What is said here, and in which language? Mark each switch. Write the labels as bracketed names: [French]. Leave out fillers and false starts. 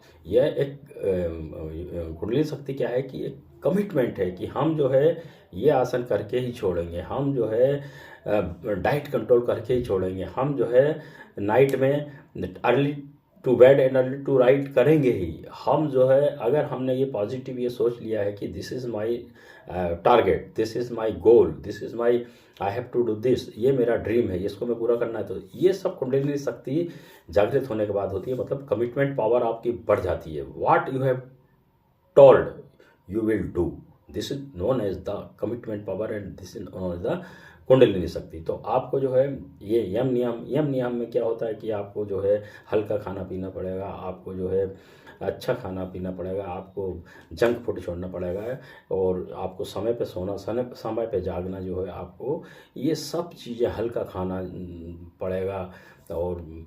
[Hindi] यह एक कुंडलिनी शक्ति क्या है कि एक कमिटमेंट है कि हम जो है ये आसन करके ही छोड़ेंगे, हम जो है डाइट कंट्रोल करके ही छोड़ेंगे, हम जो है नाइट में [English] early to bed and early to rise [Hindi] करेंगे ही। हम जो है अगर हमने ये पॉजिटिव ये सोच लिया है कि [English] this is my target, this is my goal, this is my I have to do this, [Hindi] ये मेरा ड्रीम है, इसको मैं पूरा करना है, तो ये सब कुंडलिनी शक्ति जागृत होने के बाद होती है। मतलब कमिटमेंट पावर आपकी बढ़ जाती है। [English] What you have told you will do, this is known as the commitment power and this is known as the kundalini shakti. [Hindi] तो आपको जो है ये यम नियम में क्या होता है कि आपको जो है हल्का खाना पीना पड़ेगा, आपको जो है अच्छा खाना पीना पड़ेगा, आपको जंक फूड छोड़ना पड़ेगा, और आपको समय पे सोना, समय पे जागना जो है, आपको ये सब चीज़ें, हल्का खाना पड़ेगा और